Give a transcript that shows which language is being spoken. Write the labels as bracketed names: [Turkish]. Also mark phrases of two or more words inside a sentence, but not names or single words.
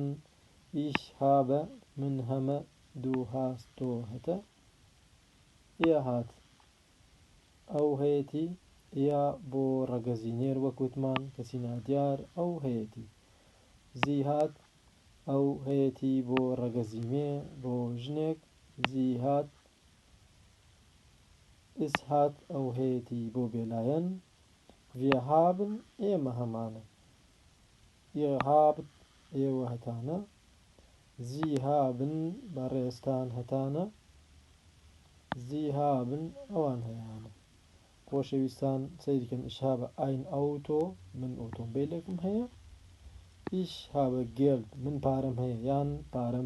[German] ich habe [Central Kurdish] من هەمە [German] du hast [Central Kurdish] تۆ هەتە [German] er hat [Central Kurdish] ئەو هەیەی یا بۆ ڕەگەزینێر وەکوتمان کەسی نادیار ئەو هەیەی [German] sie hat [Central Kurdish] ئەو هەیەی بۆ ڕەگەزیمێ بۆ ژنێک [German] sie hat es hat [Central Kurdish] ئەو هەیەی بۆ بێلایەن [German] wir haben [Central Kurdish] ئێمە هەمانە [German] ihr habt [Central Kurdish] ئێوە هەتانە [German] sie haben [Central Kurdish] بەڕێستان هەتانە [German] sie haben [Central Kurdish] ئەوان هەیەیانە خۆشەویستان سەیرکەن [German] ich habe ein Auto [Central Kurdish] من ئۆتۆمبیلێکم هەیە [German] ich habe Geld [Central Kurdish] من پارەم هەیە یان پارەم